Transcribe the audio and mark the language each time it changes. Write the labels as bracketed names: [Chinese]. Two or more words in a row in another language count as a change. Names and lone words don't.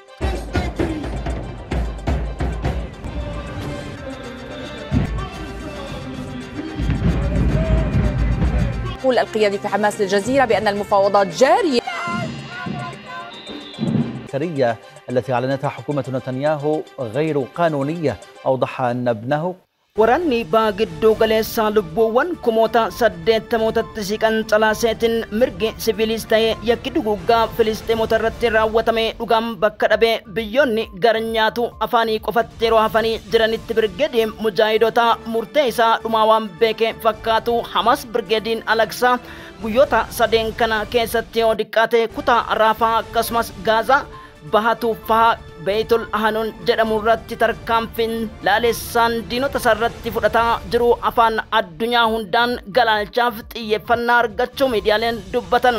[Arabic] يقول القيادي في حماس للجزيرة بأن المفاوضات جارية. التي أعلنتها حكومة نتنياهو غير قانونية. أوضح أن ابنه [Oromo] Waraanni baagiddu galeessaa lubbuuwwan kumoota 80 siqan calaaseetiin mirgi siviilis ta'ee yakki duguggaa Filisxeemota irratti raawwatame dhugaan bakka dhabee biyyoonni gara nyaatu afaanii qofatti yeroo hafanii jiranitti birgeediin mujaahidota murtee isaa dhumaa waan beeke fakkaatu Hamas birgeediin Alaqsaa guyyoota 3 kana keessatti yoo diqqaate kutaa Raafaa akkasumas Gaazaa bahatu faha Beitul Hanun jedhamu irratti tarkaanfiin laalessaan diinota sarratti fudhataa jiru afaan addunyaa hundaan galaalchaaf xiyyeeffannaa argachuu miidiyaaleen dubbatan.